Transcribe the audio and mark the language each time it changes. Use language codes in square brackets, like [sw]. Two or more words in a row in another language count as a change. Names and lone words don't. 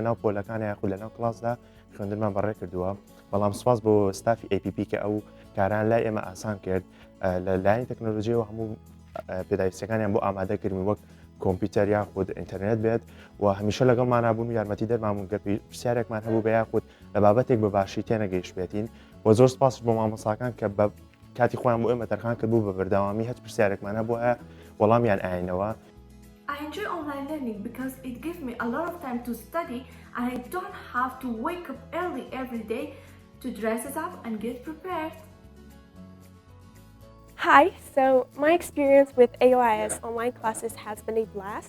[ckb] ناو پۆلەکان یاخود لە ناو کلاسدا خوێندنمان بەڕێ کردووە بەڵام سوپاس بۆ ستافی APP کە ئەو کاران لای ئێمە ئاسان کرد لە لایەنی تەکنۆلۆژیەوە هەموو پێداویستەکانیان بۆ ئامادەکردین وەک کۆمپیوتەر یاخود ئینتەرنێت بێت و هەمیشە لەگەڵمان بوون و یارمەتی دەرمامون گە پرسیارێکمان هەبوو بە یاخود لە بابەتێک بە باشی تێنەگەیشت بێتین و زۆر سپاس بۆ مامۆستاکان کە بە کاتی خۆیان بۆ ئێمە تەرخان کردبوو بە بەردەوامی هەچ پرسیارێکمان هەبوو هەیە وەڵامیان ئاینەوە. [en] I enjoy online learning because it gives me a lot of time to study and I don't have to wake up early every day to dress up and get prepared. Hi, so my experience with AOIS online classes has been a blast.